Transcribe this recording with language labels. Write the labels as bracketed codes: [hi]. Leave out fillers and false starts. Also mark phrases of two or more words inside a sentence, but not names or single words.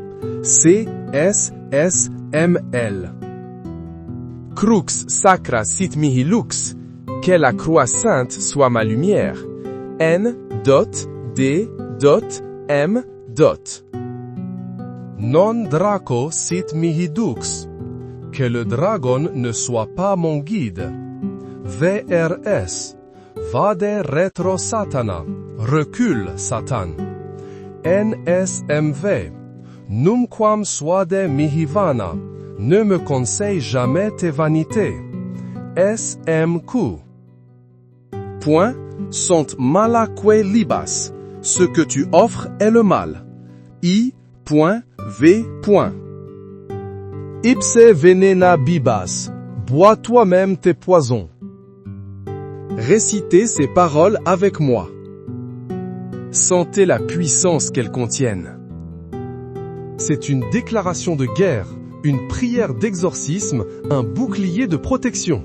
[la] C.S.S.M.L. Crux Sacra Sit Mihi Lux. [fr] Que la croix sainte soit ma lumière. [la] N.D.M. Non Draco Sit Mihi Dux. [fr] Que le dragon ne soit pas mon guide. [la] VRS. Vade retro Satana. [fr] Recule Satan. NSMV. [la] Numquam suade mihi vana. [fr] Ne me conseille jamais tes vanités. [la] SMQ. Point, sont malaque libas. [fr] Ce que tu offres est le mal. [la] I.V. Ipse venena bibas. [fr] Bois toi-même tes poisons. Récitez ces paroles avec moi. Sentez la puissance qu'elles contiennent. C'est une déclaration de guerre, une prière d'exorcisme, un bouclier de protection.